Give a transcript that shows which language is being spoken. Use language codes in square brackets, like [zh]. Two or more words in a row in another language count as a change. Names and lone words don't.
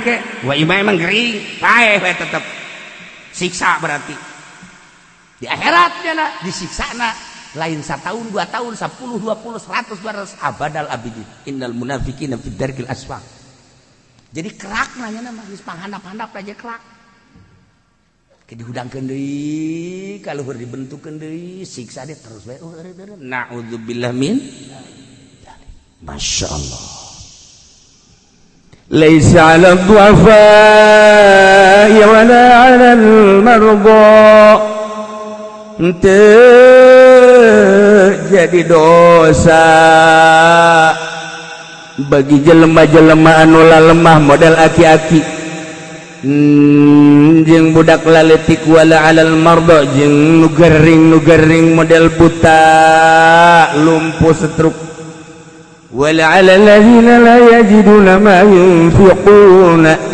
[su] ke wa iba emang gering paeh we tetep siksa berarti di akhiratnya na disiksa na lain 1 tahun 2 tahun 10 20 100 200 [ar] أبد الآبدين إن المنافقين في الدرك الأسفل [su] jadi kerak nanya nama geus panghandap-handap aja kerak ke dihudangkeun deui ka luhur dibentukkeun deui siksa dia terus we [ar] نعوذ بالله من ما شاء الله. ليس على الضعفاء ولا على المرضى [su] jadi dosa bagi jelema-jelema anu lemah model aki-aki jeung budak laletik [ar] ولا على المرضى [su] jeung nu gering model buta lumpuh setruk [ar] ولا على الذين لا يجدون ما ينفقون